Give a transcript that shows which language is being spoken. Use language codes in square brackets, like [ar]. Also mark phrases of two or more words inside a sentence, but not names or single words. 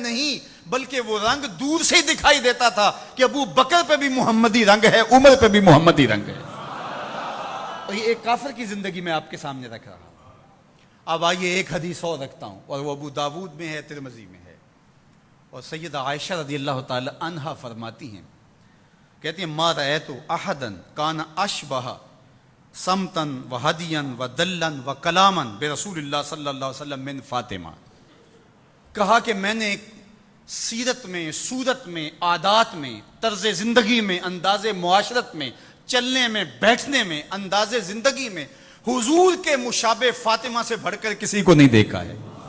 [ur] نہیں، بلکہ وہ رنگ دور سے ہی دکھائی دیتا تھا کہ ابو بکر پہ بھی محمدی رنگ ہے، عمر پہ بھی محمدی رنگ ہے. اور یہ ایک کافر کی زندگی میں آپ کے سامنے رکھ رہا ہوں. اب آئیے ایک حدیث اور رکھتا ہوں، اور وہ ابو داود میں ہے، ترمذی میں ہے. اور سیدہ عائشہ [ar] رضی اللہ تعالی عنہا [ur] فرماتی ہیں، کہتی ہیں [ar] ما رأیت احدا کان اشبہ سمتن و ہدین و دلن و کلامن برسول اللہ صلی اللہ علیہ وسلم من فاطمہ. [ur] کہا کہ میں نے سیرت میں، صورت میں، عادات میں، طرز زندگی میں، انداز معاشرت میں، چلنے میں، بیٹھنے میں، انداز زندگی میں حضور کے مشابہ فاطمہ سے بڑھ کر کسی کو نہیں دیکھا ہے.